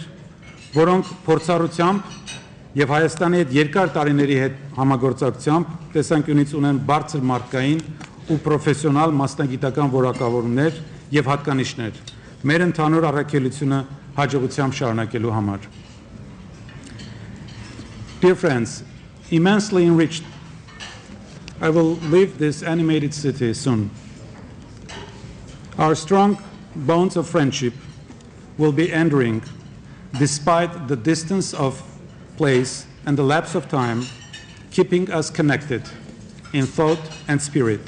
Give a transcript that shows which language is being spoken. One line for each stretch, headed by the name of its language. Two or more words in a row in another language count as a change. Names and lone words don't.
Armenian: որոնք փորձառությամբ եւ Հայաստանի հետ երկար տարիների հետ համագործակցությամբ տեսանկյունից ունեն բարձր մարդկային ու պրոֆեսիոնալ մասնագիտական որակավորումներ եւ հատկանիշներ մեր ընդհանուր առաքելությունը հաջողությամբ շարունակելու համար։
English: Dear friends, immensely enriched, I will leave this animated city soon. Our strong bonds of friendship will be enduring despite the distance of place and the lapse of time, keeping us connected in thought and spirit.